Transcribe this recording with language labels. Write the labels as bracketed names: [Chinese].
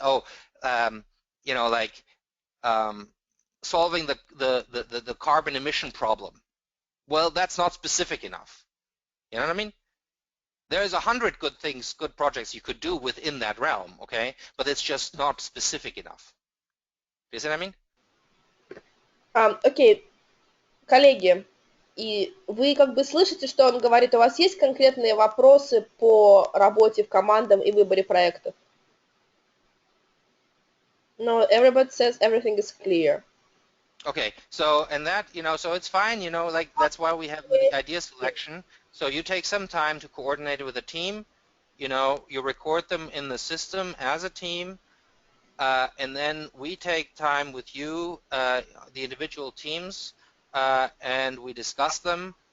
[English] Oh, like solving the carbon emission problem. Well, that's not specific enough. You know what I mean? There's 100 good projects you could do within that realm, okay? But it's just not specific enough. You see what I mean? [Russian] Окей, коллеги, и вы как бы слышите, что он говорит, у вас есть конкретные вопросы по работе в командах и выборе проектов? [English] No, everybody says everything is clear. Okay, so, and that, so it's fine, like that's why we have the idea selection. So you take some time to coordinate it with a team, you record them in the system as a team, and then we take time with you, the individual teams, and we discuss them.